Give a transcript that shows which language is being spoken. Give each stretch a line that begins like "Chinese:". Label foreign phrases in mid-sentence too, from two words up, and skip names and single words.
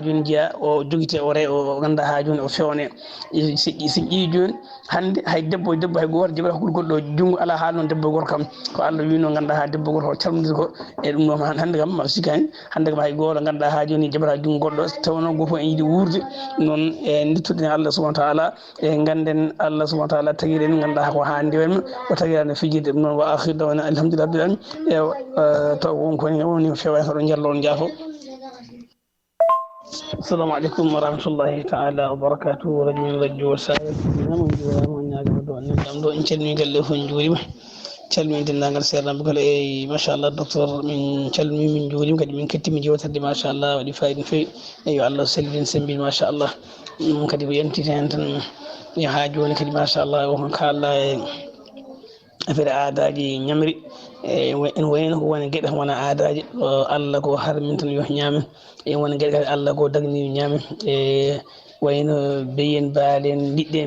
Fula: joni jeeya o joguite o ganduɗa ha joni o fewne si ƴii joni hande hay debbo hay goto jaɓata hakkude goɗɗo junggo ala haala noon debbo e gorko kam ko Allah wino ganduɗa ha debbo goto o calmodiri ko e ɗum ɗon hande kam ma sikani hande kam hay goto ganduɗa ha joni jaɓata junggo goɗɗo tawno goto en yiiɗi wurde noon e dittuɗen
Arabic: الله سبحانه وتعالى
Fula: e ganden
Arabic: الله سبحانه وتعالى
Fula: taguiɗen ganduɗa ko ha ndewenma o taguirani fijirde ɗum noon
Arabic: وآخر دعوانا الحمد لله رب العالمين
Fula: taw woni fewa hoɗo jallo on jaafo
Arabic: السلام عليكم ورحمة الله تعالى وبركاته
Fula: radio men radio Sahel mon juurama on ñaagama ɗo annendam ɗo en calmini galle fof en juurima calmini dendagal sernaɓe kala e machallah docteur min calmini min juurima kadi min kettimi jewtorde machallah waɗi fayida no fewi e yo Allah sellin sembin machallah ɗum kadi ko yantita hen tan ha joni kadi machallah won kalɗa e affaire aadaji ñamri en wayno ko woni gueɗe wona aadaji Allah ko harmin tan yo ñaamen e wona gueɗe kadi Allah ko dagni ñaamen e wayno beyen baalen liɗɗen